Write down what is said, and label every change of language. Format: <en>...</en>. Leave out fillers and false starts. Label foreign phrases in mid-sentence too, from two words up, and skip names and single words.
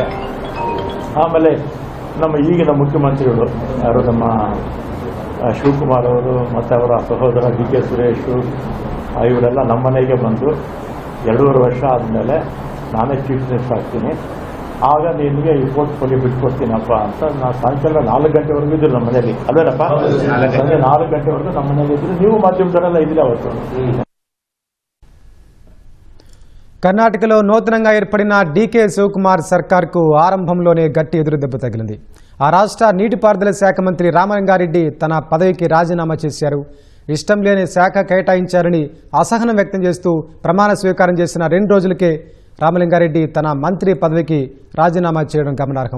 <kn>ಆಮೇಲೆ ನಮ್ಮ ಈಗಿನ ಮುಖ್ಯಮಂತ್ರಿಗಳು ಯಾರು, ನಮ್ಮ ಶಿವಕುಮಾರ್ ಅವರು ಮತ್ತು ಅವರ ಸಹೋದರ ಡಿ ಕೆ ಸುರೇಶು, ಇವರೆಲ್ಲ ನಮ್ಮ ಮನೆಗೆ ಬಂದು 2.5 ವರ್ಷ ಆದಮೇಲೆ ನಾನೇ</kn> <en>chief minister</en> <kn>ಆಗ್ತೀನಿ, ಆಗ ನಿನಗೆ ಈ ಪೋರ್ಟ್ಫೋಲಿಯೋ ಬಿಟ್ಕೊಡ್ತೀನಪ್ಪ ಅಂತ. ನಾನು ಸಾಯಂಕಾಲ 4 ಗಂಟೆವರೆಗೂ ಇದ್ರು ನಮ್ಮ ಮನೇಲಿ. ಅಲ್ವೇನಪ್ಪ, ಸಂಜೆ 4 ಗಂಟೆವರೆಗೂ ನಮ್ಮ ಮನೇಲಿ ಇದ್ರು. ನೀವು ಮಾಧ್ಯಮದವರೆಲ್ಲ ಇದ್ದಿಲ್ಲ ಅವತ್ತು.</kn> <te>కర్ణాటకలో నూతనంగా ఏర్పడిన డీకే శివకుమార్ సర్కార్కు ఆరంభంలోనే గట్టి ఎదురుదెబ్బ తగిలింది. ఆ రాష్ట్ర నీటిపారుదల శాఖ మంత్రి రామలింగారెడ్డి తన పదవికి రాజీనామా చేశారు. ఇష్టం లేని శాఖ కేటాయించారని అసహనం వ్యక్తం చేస్తూ ప్రమాణ స్వీకారం చేసిన 2 రోజులకే రామలింగారెడ్డి తన మంత్రి పదవికి రాజీనామా చేయడం గమనార్హం.</te>